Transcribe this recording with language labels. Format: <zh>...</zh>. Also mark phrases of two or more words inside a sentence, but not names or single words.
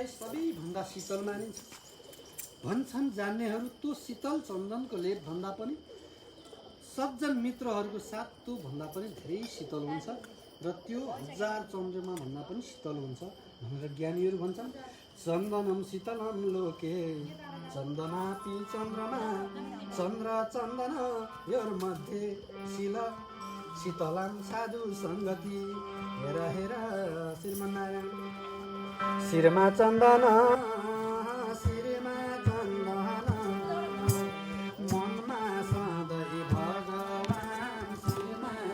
<ne>सबैभन्दा शीतल मानिन्छ भन्छन् जान्नेहरू त्यो शीतल चन्दनको लेप भन्दा पनि सज्जन मित्रहरूको साथ त्यो भन्दा पनि धेरै शीतल हुन्छ र त्यो 1000 चन्द्रमा भन्दा पनि शीतल हुन्छ भनेर ज्ञानीहरू भन्छन्</ne> <sa>चन्दनम शीतलम लोके चन्दनापि चन्द्रमा चन्द्र चन्दन योर्मध्ये शीतलां साधु सङ्गति</sa> <ne>हेर हेर श्रीमन्नारायण शिरमा चन्दन शिरमा चन्दन मनमा सधैँ भगवान शिरमा</ne>